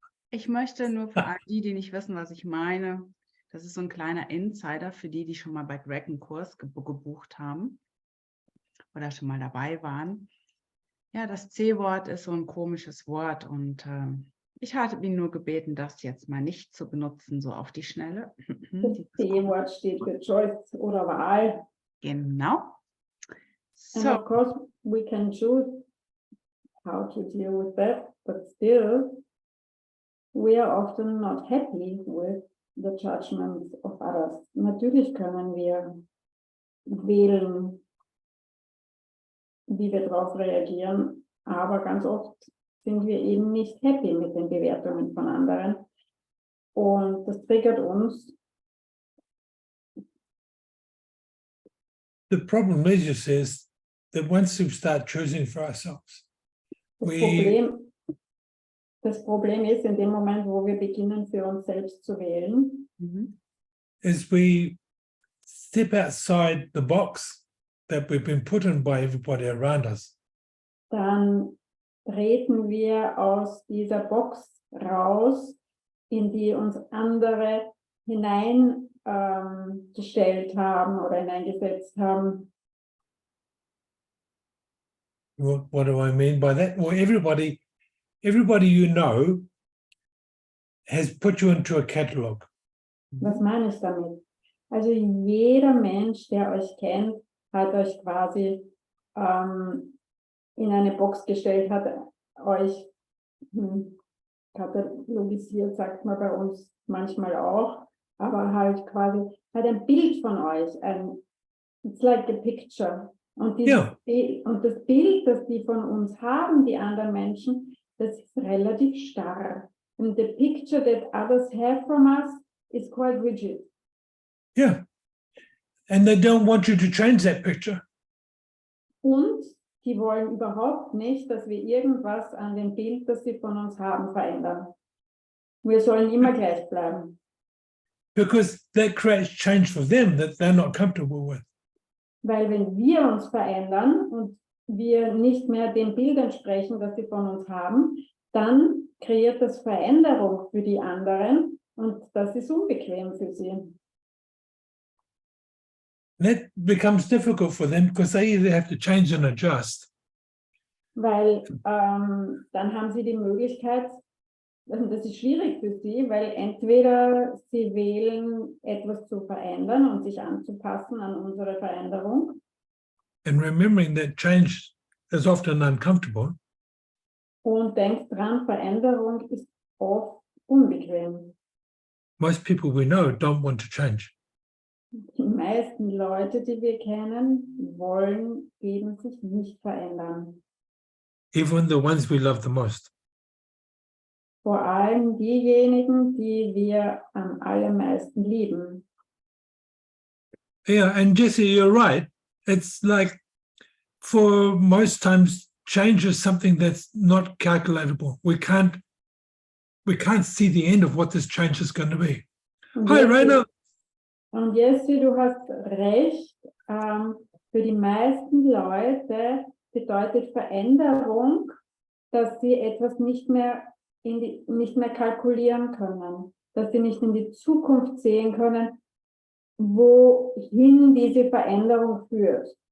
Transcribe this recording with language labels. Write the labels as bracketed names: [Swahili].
[German] Ich möchte nur für all die nicht wissen, was ich meine, das ist so ein kleiner Insider für die schon mal bei Greg einen Kurs gebucht haben oder schon mal dabei waren. Ja, das C-Wort ist so ein komisches Wort und ich hatte ihn nur gebeten, das jetzt mal nicht zu benutzen, so auf die Schnelle. Das C-Wort steht für Choice oder Wahl. Genau. [English] And of course, we can choose how to deal with that, but still, we are often not happy with the judgments of others. [German] Natürlich können wir wählen, wie wir darauf reagieren, aber ganz oft sind wir eben nicht happy mit den Bewertungen von anderen. Und das triggert uns. [English] The problem is that once we start choosing for ourselves, [German] das Problem ist, in dem Moment, wo wir beginnen, für uns selbst zu wählen, [English] is we step outside the box that we've been put in by everybody around us. [German] Dann treten wir aus dieser Box raus, in die uns andere hineingestellt haben oder hineingesetzt haben. [English] What do I mean by that? Well, everybody you know has put you into a catalog. [German] Was meine ich damit? Also jeder Mensch, der euch kennt, hat euch quasi in eine Box gestellt, hat euch katalogisiert, sagt man bei uns manchmal auch, aber halt quasi hat ein Bild von euch, [English] it's like a picture. [German] Und, und das Bild, das die von uns haben, die anderen Menschen, das ist relativ starr. [English] And the picture that others have from us is quite rigid. Yeah. And they don't want you to change that picture. [German] Und die wollen überhaupt nicht, dass wir irgendwas an dem Bild, das sie von uns haben, verändern. Wir sollen immer gleich bleiben. [English] Because that creates change for them that they're not comfortable with. [German] Weil wenn wir uns verändern und wir nicht mehr dem Bild entsprechen, das sie von uns haben, dann kreiert das Veränderung für die anderen und das ist unbequem für sie. [English] That becomes difficult for them because they either have to change and adjust. [German] Weil dann haben sie die Möglichkeit, Also das ist schwierig für sie, weil entweder sie wählen, etwas zu verändern und sich anzupassen an unsere Veränderung. [English] And remembering that change is often uncomfortable, [German] Und denkt dran, Veränderung ist oft unbequem. [English] most people we know don't want to change. [German] Die meisten Leute, die wir kennen, wollen eben sich nicht verändern. [English] Even the ones we love the most. [German] Vor allem diejenigen, die wir am allermeisten lieben. [English] Yeah, and Jesse, you're right. It's like for most times change is something that's not calculatable. We can't see the end of what this change is going to be. [German] Und [English] Hi, Rainer. [German] Und Jesse, du hast recht. Für die meisten Leute bedeutet Veränderung, dass sie etwas nicht mehr kalkulieren können, dass sie nicht in die Zukunft sehen können, wohin diese Veränderung führt.